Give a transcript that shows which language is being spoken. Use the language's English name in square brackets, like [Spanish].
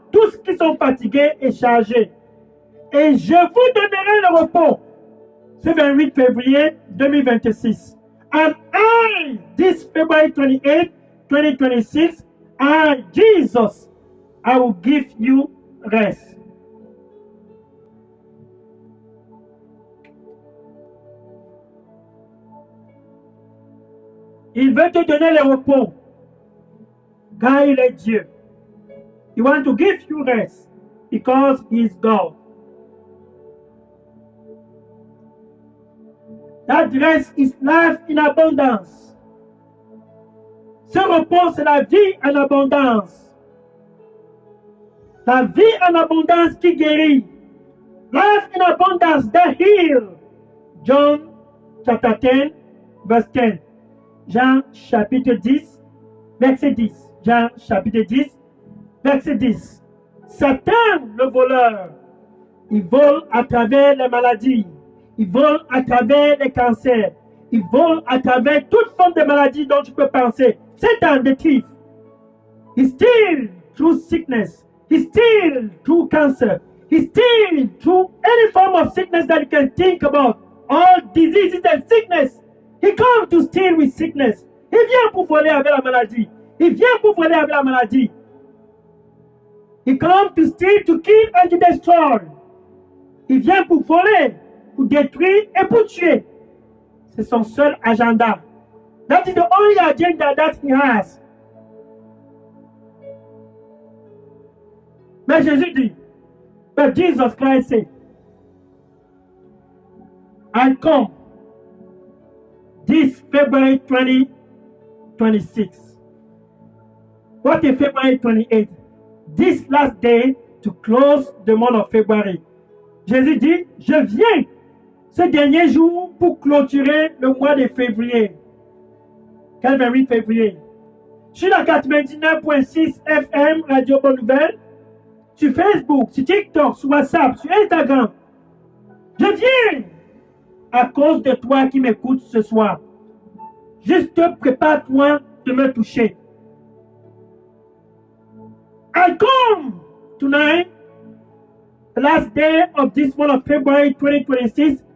[French] Tous qui sont fatigués et chargés. Et je vous donnerai le repos. Ce 28 février 2026. [English] And I, this February 28, 2026, I, Jesus, I will give you rest. [French] Il veut te donner le repos, car il est Dieu. [English] He wants to give you rest, because he is God. That rest is life in abundance. [French] Ce repos, c'est la vie en abondance. La vie en abondance qui guérit. [English] Life in abundance that heal. John chapter 10, verse 10. [French] Jean chapitre 10, verset 10. Jean chapitre 10, verset 10. Satan, le voleur, il vole à travers les maladies. Il vole à travers les cancers. Il vole à travers toute forme de maladie dont tu peux penser. [English] Satan, the thief. He steals through sickness. He steals through cancer. He steals through any form of sickness that you can think about. All diseases and sickness. He comes to steal with sickness. [French] Il vient pour voler avec la maladie. Il vient pour voler avec la maladie. [English] He comes to steal, to kill and to destroy. [French] Il vient pour voler, pour détruire et pour tuer. C'est son seul agenda. [English] That is the only agenda that he has. [French] Mais Jésus dit, [English] but Jesus Christ said, I come this February 2026. What is February 28? This last day to close the month of February. [French] Jésus dit, je viens ce dernier jour pour clôturer le mois de février. Quel 28 février? Sur la 99.6 FM Radio Bonne Nouvelle, sur Facebook, sur TikTok, sur WhatsApp, sur Instagram. Je viens à cause de toi qui m'écoutes ce soir. Juste prépare-toi de me toucher. [English] I come tonight, the last day of this month of February 2026.